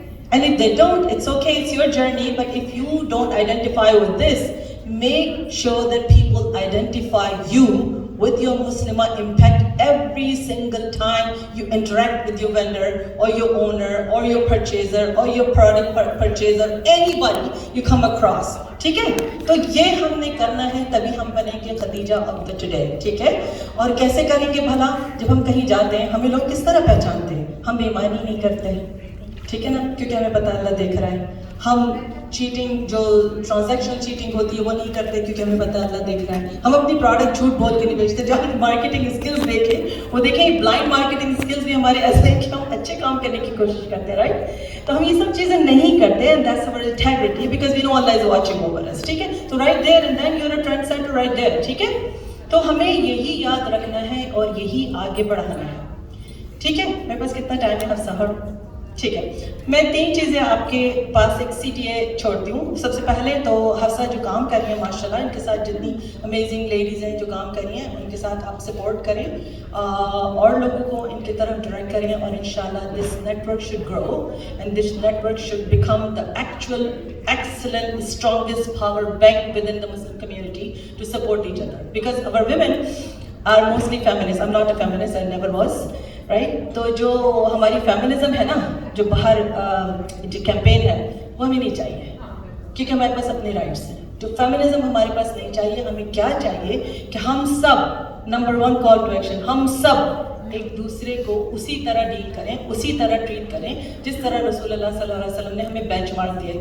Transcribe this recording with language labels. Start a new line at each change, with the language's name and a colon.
English: And if they don't, it's okay, it's your journey, but if you don't identify with this, make sure that people identify you with your Muslimah impact every single time you interact with your vendor or your owner or your purchaser or your product purchaser, anybody you come across.
Urdu: ٹھیک ہے, تو یہ ہم نے کرنا ہے, تبھی ہم بنیں گے خدیجہ آف دا ٹوڈے. ٹھیک ہے, اور کیسے کریں گے بھلا؟ جب ہم کہیں جاتے ہیں ہمیں لوگ کس طرح پہچانتے ہیں؟ ہم بے ایمانی نہیں کرتے, ٹھیک ہے نا, کیونکہ ہمیں پتہ اللہ دیکھ رہا ہے. ہم چیٹنگ, جو ٹرانزیکشن چیٹنگ ہوتی ہے وہ نہیں کرتے کیونکہ ہمیں پتہ اللہ دیکھ رہا ہے. ہم اپنی پروڈکٹ جھوٹ بول کے نہیں بیچتے. جو ہم مارکیٹنگ اسکلز دیکھیں وہ دیکھیں, بلائنڈ مارکیٹنگ اسکلز بھی ہمارے ایسے ہیں کہ ہم اچھے کام کرنے کی کوشش کرتے ہیں, رائٹ. تو ہم یہ سب چیزیں نہیں کرتے,
English: and that's our integrity because we know Allah is watching over us.
Urdu: ٹھیک ہے, تو
English: right there and then you're a trend setter right there.
Urdu: ٹھیک ہے, تو ہمیں یہی یاد رکھنا ہے اور یہی آگے بڑھانا ہے. ٹھیک ہے, میرے پاس کتنا ٹائم ہے حفصہ؟ ٹھیک ہے, میں 3 چیزیں آپ کے پاس ایک CTA چھوڑتی ہوں. سب سے پہلے تو حفصہ جو کام کر رہی ہیں ماشاءاللہ, ان کے ساتھ جتنی امیزنگ لیڈیز ہیں جو کام کر رہی ہیں ان کے ساتھ آپ سپورٹ کریں, اور لوگوں کو ان کی طرف ڈائریکٹ کریں, اور انشاءاللہ
English: This network should grow and this network should become the actual excellent strongest power bank within the Muslim community to support each other because our women are mostly feminists. I'm not a feminist, I never was, right.
Urdu: تو جو ہماری feminism ہے نا, جو باہر جو campaign ہے, وہ ہمیں نہیں چاہیے کیونکہ ہمارے پاس اپنے رائٹس ہیں. جو فیمنزم ہمارے پاس نہیں چاہیے. ہمیں کیا چاہیے کہ ہم سب, نمبر 1 کال ٹو ایکشن, ہم سب ایک دوسرے کو اسی طرح ڈیل کریں, اسی طرح ٹریٹ کریں جس طرح رسول اللہ صلی اللہ علیہ وسلم نے ہمیں بینچ مارک دیا.